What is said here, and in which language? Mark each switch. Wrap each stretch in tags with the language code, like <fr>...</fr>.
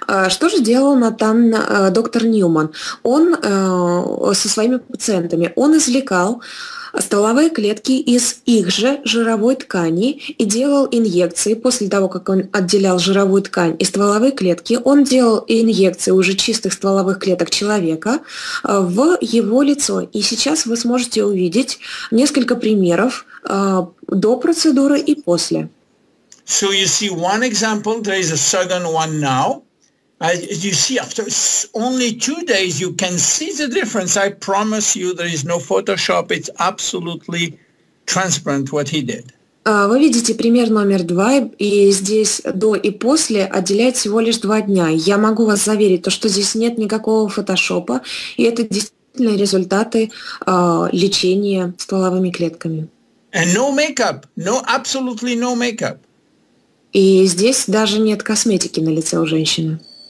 <ru>Что же делал там доктор Ньюман? Он со своими пациентами, он извлекал стволовые клетки из их же жировой ткани и делал инъекции. После того, как он отделял жировую ткань и стволовые клетки, он делал инъекции уже чистых стволовых клеток человека в его лицо. И сейчас вы сможете увидеть несколько примеров до процедуры и после.</ru> <en>So you see one example, there is a second one now. As you see, after only 2 days, you can see the difference. I promise you, there is no Photoshop. It's absolutely transparent what he did.</en> <ru>Вы видите пример номер 2, и здесь до и после отделяет всего лишь 2 дня. Я могу вас заверить, что здесь нет никакого фотошопа, и это действительно результаты лечения стволовыми клетками.</ru> <en>And no makeup, absolutely no makeup.</en> <ru>И здесь даже нет косметики на лице у женщины.</ru>